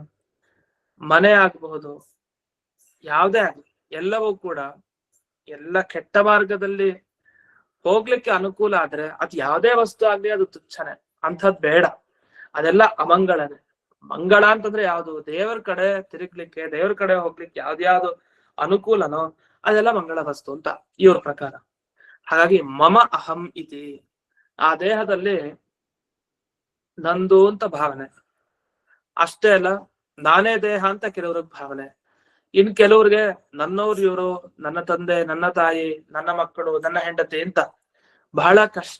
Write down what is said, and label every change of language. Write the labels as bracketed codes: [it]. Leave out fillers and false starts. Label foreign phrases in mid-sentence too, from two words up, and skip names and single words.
[kn] ಮನೆ ಆಗಬಹುದು, ಯಾವ್ದೇ ಆಗ್ಲಿ, ಎಲ್ಲವೂ ಕೂಡ ಎಲ್ಲ ಕೆಟ್ಟ ಮಾರ್ಗದಲ್ಲಿ ಹೋಗ್ಲಿಕ್ಕೆ ಅನುಕೂಲ ಆದ್ರೆ ಅದ್ ಯಾವ್ದೇ ವಸ್ತು ಆಗ್ಲಿ ಅದು ತುಚ್ಛನೆ, ಅಂಥದ್ ಬೇಡ. ಅದೆಲ್ಲ ಅಮಂಗಳನೆ. ಮಂಗಳ ಅಂತಂದ್ರೆ ಯಾವ್ದು? ದೇವರ ಕಡೆ ತಿರುಗ್ಲಿಕ್ಕೆ, ದೇವರ ಕಡೆ ಹೋಗ್ಲಿಕ್ಕೆ ಯಾವ್ದ್ಯಾವ್ದು ಅನುಕೂಲನೋ ಅದೆಲ್ಲ ಮಂಗಳ ವಸ್ತು ಅಂತ ಇವ್ರ ಪ್ರಕಾರ. [sa] ಹಾಗಾಗಿ ಮಮ ಅಹಂ ಇತಿ, [kn] ಆ ದೇಹದಲ್ಲಿ ನಂದು ಅಂತ ಭಾವನೆ. ಅಷ್ಟೇ ಅಲ್ಲ, ನಾನೇ ದೇಹ ಅಂತ ಕೆಲವ್ರಿಗೆ ಭಾವನೆ. ಇನ್ ಕೆಲವ್ರಿಗೆ ನನ್ನವ್ರು ಇವರು, ನನ್ನ ತಂದೆ, ನನ್ನ ತಾಯಿ, ನನ್ನ ಮಕ್ಕಳು, ನನ್ನ ಹೆಂಡತಿ ಅಂತ ಬಹಳ ಕಷ್ಟ.